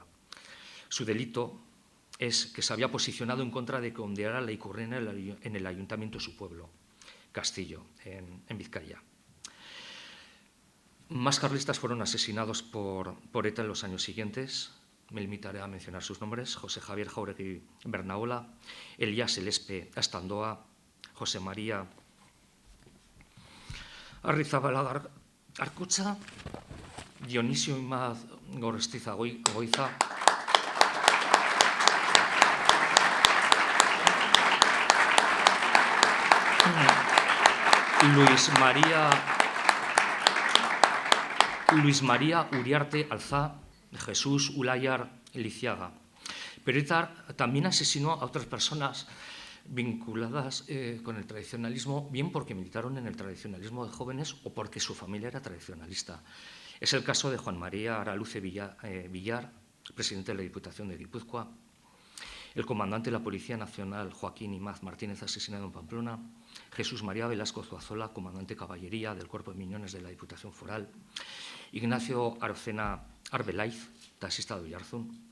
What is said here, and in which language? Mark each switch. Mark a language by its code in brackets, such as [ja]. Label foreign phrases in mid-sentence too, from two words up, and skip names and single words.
[es] Su delito es que se había posicionado en contra de que ondeara la Ikurriña en el ayuntamiento de su pueblo, Castillo, en Vizcaya. Más carlistas fueron asesinados por ETA en los años siguientes. Me limitaré a mencionar sus nombres: José Javier Jauregui Bernaola, Elías Elespe Astandoa, José María Arrizabalaga Arcucha, Dionisio Imaz Gorestiza Goiza, Luis María Uriarte Alzá, Jesús Ulayar Liciaga. Pero ETA también asesinó a otras personas vinculadas con el tradicionalismo, bien porque militaron en el tradicionalismo de jóvenes o porque su familia era tradicionalista. Es el caso de Juan María Araluce Villar, presidente de la Diputación de Guipúzcoa, el comandante de la Policía Nacional, Joaquín Imaz Martínez, asesinado en Pamplona, Jesús María Velasco Zuazola, comandante de caballería del Cuerpo de Miñones de la Diputación Foral, Ignacio Arocena Arbelaiz, taxista de Oyarzún.